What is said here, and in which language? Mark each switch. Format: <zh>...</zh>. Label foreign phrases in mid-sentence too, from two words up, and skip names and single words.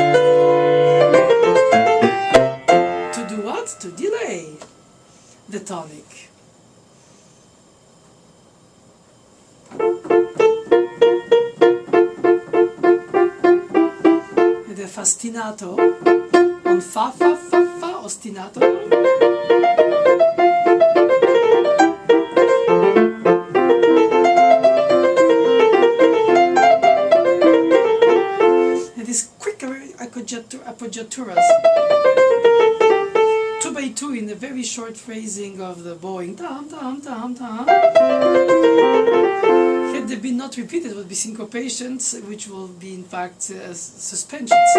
<en>To do what? To delay the tonic. And the fastinato on fa, fa, fa, fa, ostinato. Appoggiaturas, 2 by 2 in the very short phrasing of the bowing, tam tam tam tam. Had they been not repeated, would be syncopations, which will be in fact suspensions.</en>